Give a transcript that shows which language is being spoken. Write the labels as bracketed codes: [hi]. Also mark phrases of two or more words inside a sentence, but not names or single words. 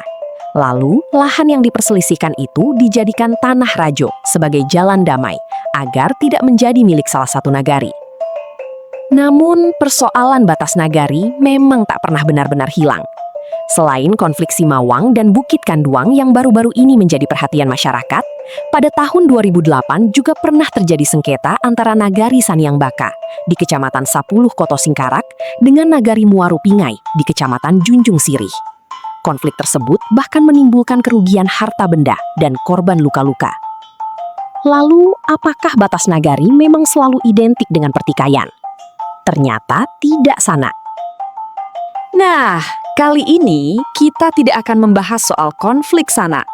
[id] Lalu, lahan yang diperselisihkan itu dijadikan tanah Rajo sebagai jalan damai, agar tidak menjadi milik salah satu nagari. Namun, persoalan batas nagari memang tak pernah benar-benar hilang. Selain konflik Simawang dan Bukit Kanduang yang baru-baru ini menjadi perhatian masyarakat, pada tahun 2008 juga pernah terjadi sengketa antara Nagari Saniang Baka di Kecamatan Sapuluh Koto Singkarak dengan Nagari Muaru Pingai di Kecamatan Junjung Sirih. Konflik tersebut bahkan menimbulkan kerugian harta benda dan korban luka-luka. Lalu, apakah batas nagari memang selalu identik dengan pertikaian? Ternyata tidak sanak. Nah, kali ini kita tidak akan membahas soal konflik sanak.